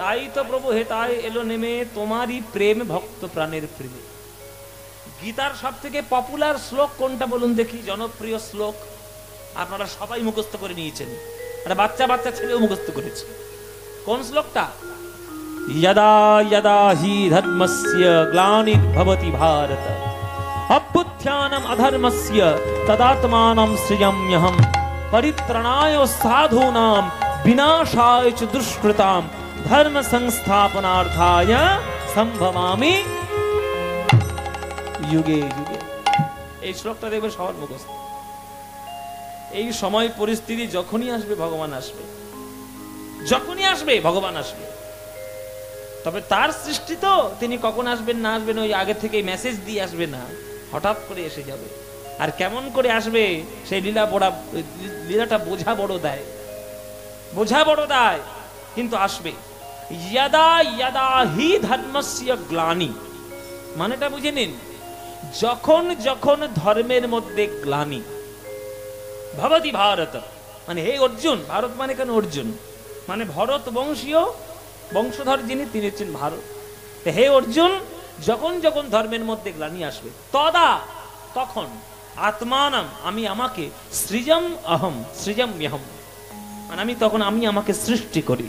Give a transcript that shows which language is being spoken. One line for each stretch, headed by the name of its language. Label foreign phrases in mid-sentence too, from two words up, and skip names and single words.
Bangla: তো প্রভু হেতায় এলো নেমে তোমারই প্রেম ভক্ত প্রাণের প্রেমে। গীতার সব থেকে পপুলার শ্লোক কোনটা বলুন দেখি, জনপ্রিয় শ্লোক আপনারা সবাই মুখস্থ করে নিয়েছেন, আর বাচ্চা বাচ্চা ছেলেও মুখস্থ করেছে। কোন শ্লোকটা?
Sanskrit: यदा यदा हि धर्मस्य ग्लानिर्भवति भारत अभ्युत्थानम् अधर्मस्य तदात्मानं सृजाम्यहम् परित्राणाय साधूनां विनाशाय च दुष्कृतां धर्म संस्थापनार्थाय संभवामि युगे युगे।
Bangla: এই শ্লোকটা দেখবে সবার মুখস্থ। এই সময় পরিস্থিতি যখনই আসবে ভগবান আসবে, যখনই আসবে ভগবান আসবে। তবে তার সৃষ্টি তো, তিনি কখন আসবেন না আসবেন ওই আগে থেকে মেসেজ দিয়ে আসবে না, হঠাৎ করে এসে যাবে। আর কেমন করে আসবে সেই লীলাটা বোঝা বড় দায়, বোঝা বড় দায়, কিন্তু আসবে।
Sanskrit: यदा यदा हि धर्मस्य ग्लानि,
Bangla: মানেটা বুঝে নিন, যখন যখন ধর্মের মধ্যে
Sanskrit: গ্লানি ভবতি ভারত,
Bangla: মানে হে অর্জুন, ভারত মানে কেন অর্জুন, মানে ভরত বংশীয় বংশধর যিনি, তিনি হচ্ছেন ভারত। হে অর্জুন, যখন যখন ধর্মের মধ্যে গ্লানি আসবে, তদা তখন, আত্মানাম আমি আমাকে,
Sanskrit: সৃজম অহম সৃজাম্যহম
Bangla: মানে আমি তখন আমি আমাকে সৃষ্টি করি।